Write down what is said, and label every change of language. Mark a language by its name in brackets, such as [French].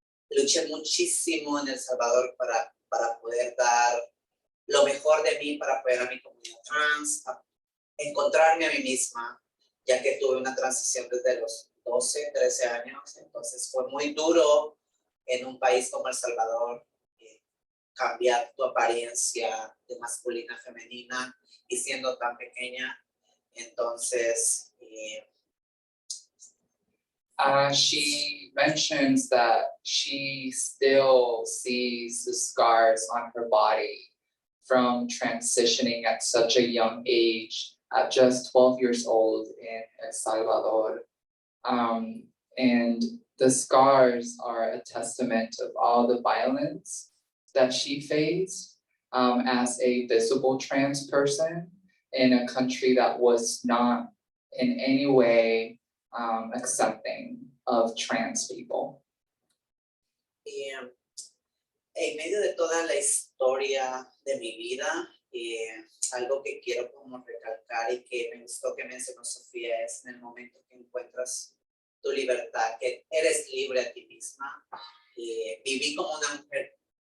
[Spanish] Luché muchísimo en El Salvador para poder dar lo mejor de mí, para apoyar a mi comunidad trans, a encontrarme a mí misma, ya que tuve una transición desde los 12, 13 años. Entonces fue muy duro en un país como El Salvador cambiar tu apariencia de masculina a femenina y siendo tan pequeña. Entonces, [English] she mentions that she still sees the scars on her body from transitioning at such a young age, at just 12 years old in El Salvador. And the scars are a testament of all the violence that she faced as a visible trans person in a country that was not in any way accepting of trans people. [Spanish] En medio de toda la historia de mi vida, algo que quiero como recalcar y que me gustó que mencionó Sofía es en el momento que encuentras tu libertad, que eres libre a ti misma. Viví como una mujer